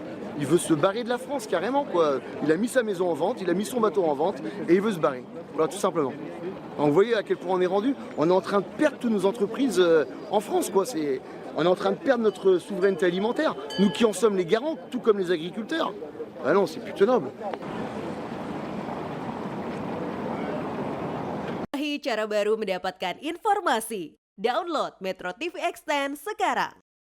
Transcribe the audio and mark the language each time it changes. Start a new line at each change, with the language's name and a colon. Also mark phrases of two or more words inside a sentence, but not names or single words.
French: Il veut se barrer de la France carrément, quoi. Il a mis sa maison en vente, il a mis son bateau en vente et il veut se barrer. Voilà, tout simplement. Donc, vous voyez à quel point on est rendu. On est en train de perdre toutes nos entreprises en France, quoi. On est en train de perdre notre souveraineté alimentaire. Nous qui en sommes les garants, tout comme les agriculteurs. Ah non, c'est plus tenable.
Indonesian: Cara baru mendapatkan informasi. Download Metro TV Extend sekarang.